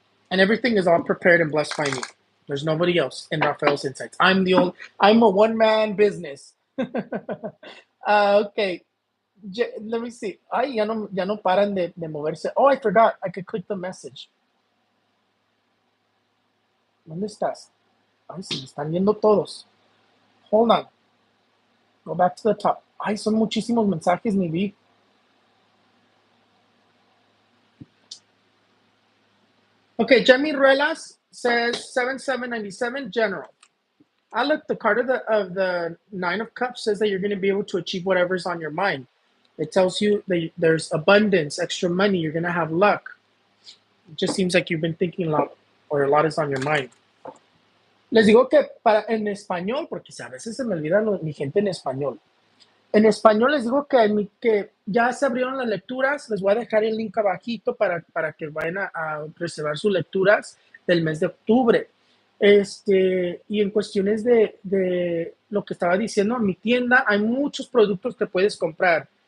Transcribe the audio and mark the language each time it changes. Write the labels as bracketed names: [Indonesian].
[English] And everything is all prepared and blessed by me. There's nobody else in Raphael's Insights. I'm a one-man business. Okay. Let me see. [Spanish] Ay, ya no paran de moverse. [English] Oh, I forgot. I could click the message. [Spanish] ¿Dónde estás? Ay, se me están viendo todos. [English] Hold on. Go back to the top. [Spanish] Ay, son muchísimos mensajes, ni vi. [English] Okay, Jamie Ruelas says 7797 general. I look, the card of the 9 of Cups says that you're going to be able to achieve whatever's on your mind. It tells you that there's abundance, extra money, you're going to have luck. It just seems like you've been thinking a lot, or a lot is on your mind. [Spanish] Les digo que en español, porque a veces se me olvida mi gente en español. En español les digo que ya se abrieron las lecturas. Les voy a dejar el link abajito para que vayan a reservar sus lecturas del mes de octubre. Y en cuestiones de lo que estaba diciendo, en mi tienda hay muchos productos que puedes comprar.